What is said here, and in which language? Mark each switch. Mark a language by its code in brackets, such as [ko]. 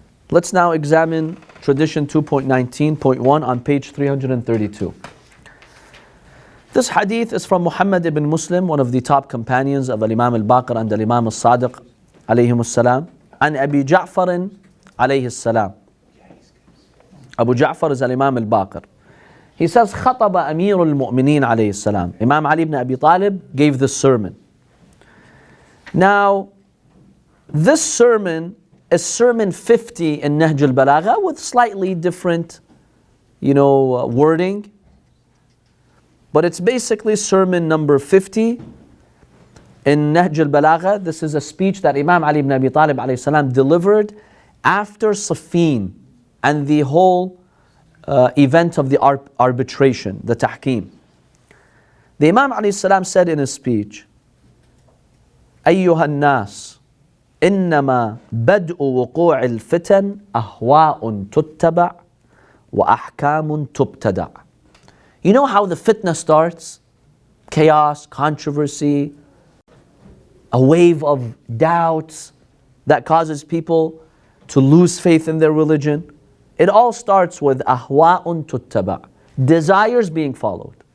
[en] Let's now examine tradition 2.19.1 on page 332. This hadith is from Muhammad ibn Muslim, one of the top companions of Imam al-Baqer and Imam al-Sadiq alayhim as-salam, and Abi Ja'far alayhi as-salam. Abu Ja'far is Imam al-Baqer. He says, [ar] خطب أمير المؤمنين عليه السلام. [en] Imam Ali ibn Abi Talib gave this sermon. Now, this sermon is sermon 50 in Nahj al-Balagha with slightly different, wording. But it's basically sermon number 50 in Nahj al-Balagha. This is a speech that Imam Ali ibn Abi Talib alayhi salam delivered after Siffin and the whole event of the arbitration, the tahkim. The Imam alayhi salam said in his speech, [ar] أيها الناس إنما بدء وقوع الفتن أهواء تتبع وأحكام تبتدع. [en] You know how the fitna starts? Chaos, controversy, a wave of doubts that causes people to lose faith in their religion. It all starts with [ar] ahwa'un tuttaba, [en] desires being followed.